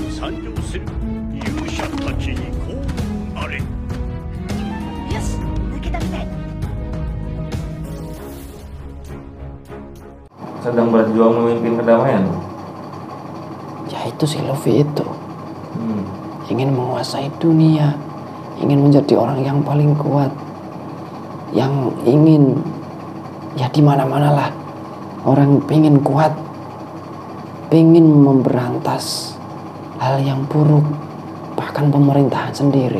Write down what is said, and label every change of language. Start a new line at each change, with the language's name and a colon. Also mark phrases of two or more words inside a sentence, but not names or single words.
Japanese: 誕生する。勇者たちにこうなれ。よし、抜けたみたい。
Indonesian: Sedang berjuang memimpin kedamaian. Ya itu si Luffy itu ingin menguasai dunia, ingin menjadi orang yang paling kuat, yang ingin ya di mana-mana lah orang pengen kuat, pengen memberantas hal yang buruk, bahkan pemerintahan sendiri.